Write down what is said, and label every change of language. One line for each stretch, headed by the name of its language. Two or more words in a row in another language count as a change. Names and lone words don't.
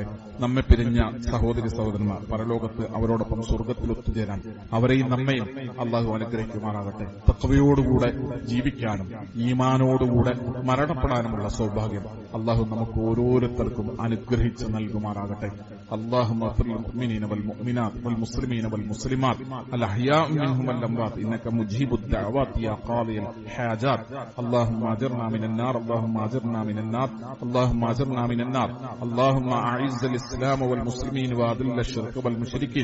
Malayalam: നമ്മെ പിരിഞ്ഞ സഹോദരി സഹോദരന്മാർ പരലോകത്ത് അവരോടൊപ്പം സ്വർഗ്ഗത്തിൽ ഒത്തുചേരാൻ അവരെയും നമ്മയും അള്ളാഹു അനുഗ്രഹിക്കുമാറാകട്ടെ. തഖ്വയോടുകൂടെ ജീവിക്കാനും ഈമാനോടുകൂടെ മരണപ്പെടാനുമുള്ള സൗഭാഗ്യം അള്ളാഹു നമുക്ക് ഓരോരുത്തർക്കും അനുഗ്രഹിച്ച് നൽകുമാറാകട്ടെ.
Arabic: اللهم اغفر للمؤمنين والمؤمنات والمسلمين والمسلمات الأحياء منهم والأموات إنك مجيب الدعوات يا قاضي الحاجات. اللهم أجرنا من النار، اللهم أجرنا من النار، اللهم أجرنا من النار. اللهم أعز الإسلام والمسلمين وأذل الشرك والمشركين.